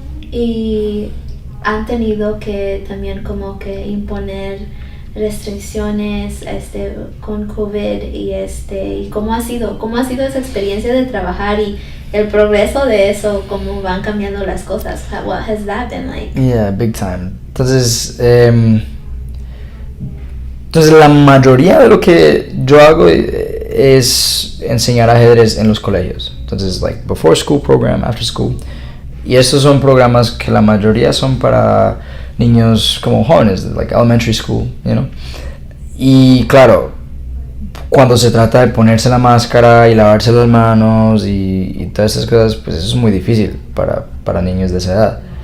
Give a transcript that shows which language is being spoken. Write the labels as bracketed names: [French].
[Spanish] Y han tenido que también como que imponer restricciones con COVID y cómo ha sido esa experiencia de trabajar y el progreso de eso, cómo van cambiando las cosas. [English] What has that been like? Yeah, big time. [Spanish] Entonces la mayoría de lo que yo hago es enseñar ajedrez en los colegios. [English] Entonces, like before school program, after school. [Spanish] Y estos son programas que la mayoría son para niños como jóvenes, [English] like elementary school, [Spanish] Y claro, cuando se trata de ponerse la máscara y lavarse las manos y todas esas cosas, pues eso es muy difícil para niños de esa edad.